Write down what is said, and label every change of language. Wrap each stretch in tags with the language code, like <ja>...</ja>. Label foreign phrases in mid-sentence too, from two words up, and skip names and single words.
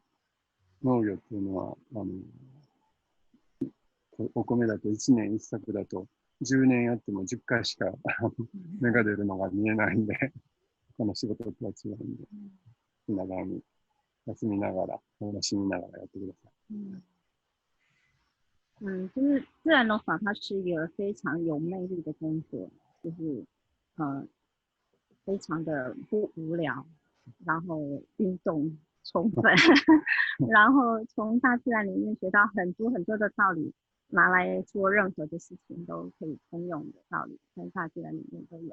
<ja>農業っていうのは、お米だと1年1作だと10年やっても10回しか芽が出るのが見えないんで、この仕事とは違うんで、気長に休みながら、楽しみながらやってください。</ja> <zh>就是自然农法，它是一个非常有魅力的工作，就是非常的不无聊，然后运动充分，然后从大自然里面学到很多很多的道理，拿来做任何的事情都可以通用的道理，在大自然里面都有。</zh>